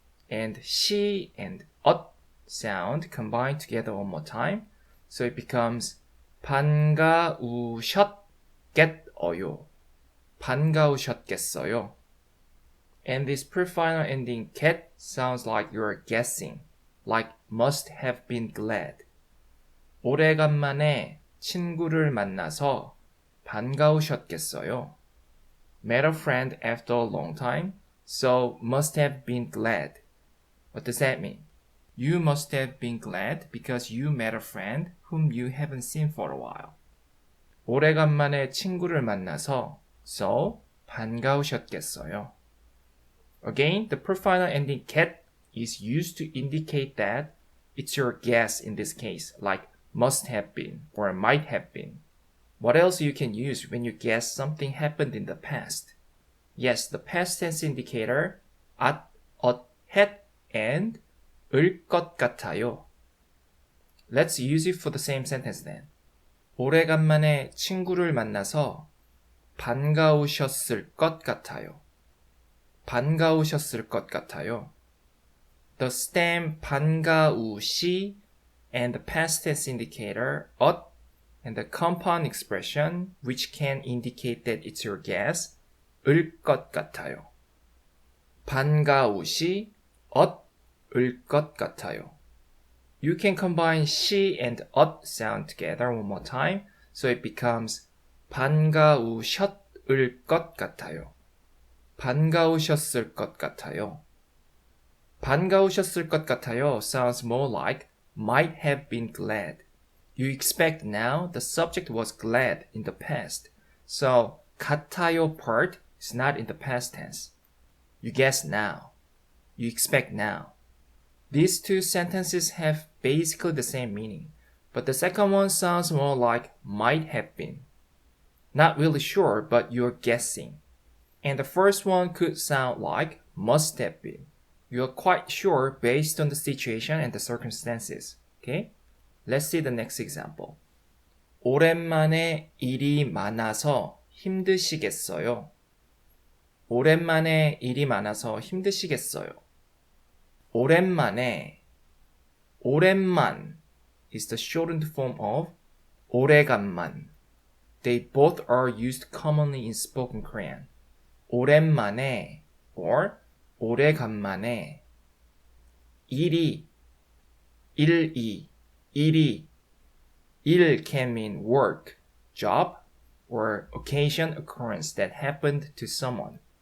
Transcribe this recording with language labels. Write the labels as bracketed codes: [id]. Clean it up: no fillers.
[en] And 시 and 엇 sound combined together one more time. So it becomes [ko] 반가우셨겠어요. 반가우셨겠어요. [en] And this pre-final ending get sounds like you're guessing, like must have been glad. [ko] 오래간만에 친구를 만나서 반가우셨겠어요. [en] Met a friend after a long time, so must have been glad. What does that mean? You must have been glad because you met a friend whom you haven't seen for a while. [ko] 오래간만에 친구를 만나서 so 반가우셨겠어요. [en] Again, the pre-final ending ket is used to indicate that it's your guess in this case, like must have been or might have been. What else you can use when you guess something happened in the past? Yes, the past tense indicator at, had, and 을 것 같아요. Let's use it for the same sentence then. [ko] 오래간만에 친구를 만나서 반가우셨을 것 같아요. 반가우셨을 것 같아요. [en] The stem 반가우시 and the past tense indicator 엇 and the compound expression which can indicate that it's your guess 을 것 같아요. [ko] 반가우시 엇을 것 같아요. [en] You can combine 시 and 엇 sound together one more time so it becomes [ko] 반가우셨을 것 같아요. 반가우셨을 것 같아요. 반가우셨을 것 같아요 [en] sounds more like might have been glad. You expect now the subject was glad in the past. So 같아요 part is not in the past tense. You guess now. You expect now. These two sentences have basically the same meaning, but the second one sounds more like might have been. Not really sure, but you're guessing. And the first one could sound like must have been. You're quite sure based on the situation and the circumstances. Okay? Let's see the next example. [ko] 오랜만에 일이 많아서 힘드시겠어요. 오랜만에 일이 많아서 힘드시겠어요. [en] 오랜만에 오랜만 is the shortened form of 오래간만. They both are used commonly in spoken Korean. 오랜만에 or 오래간만에 일이 일이 일 can mean work, job, or occasion occurrence that happened to someone.